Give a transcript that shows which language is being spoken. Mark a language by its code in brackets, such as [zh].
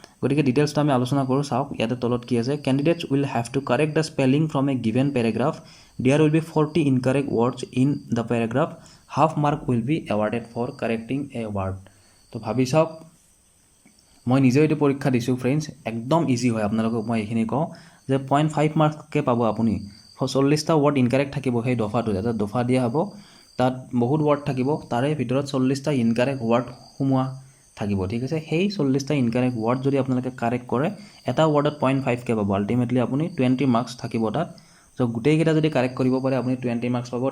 [as] গতিকে ডিটেইলছটো আমি আলোচনা কৰোঁ। চাওক ইয়াতে তলত কি আছে, [en] Candidates will have to correct the spelling from a given paragraph. There will be 40 incorrect words in the paragraph. Half mark will be awarded for correcting a word. [as] তো ভাবি চাওক, মই নিজেও এইটো পৰীক্ষা দিছোঁ ফ্ৰেণ্ডছ, একদম ইজি হয়। আপোনালোকক মই এইখিনি কওঁ যে 0.5 মাৰ্ককে পাব আপুনি। 40টা ৱৰ্ড ইনকাৰেক্ট থাকিব সেই দফাটোত, এটা দফা দিয়া হ'ব, তাত বহুত ৱৰ্ড থাকিব, তাৰে ভিতৰত 40টা ইনকাৰেক্ট ৱৰ্ড সোমোৱা থাকিব, ঠিক আছে। সেই 40টা ইনকাৰেক্ট ৱৰ্ড যদি আপোনালোকে কাৰেক্ট কৰে, এটা ৱৰ্ডত 0.5কে পাব। আল্টিমেটলি আপুনি 20 মাৰ্কছ থাকিব তাত। চ' গোটেইকেইটা যদি কাৰেক্ট কৰিব পাৰে আপুনি 20 মাৰ্কছ পাব।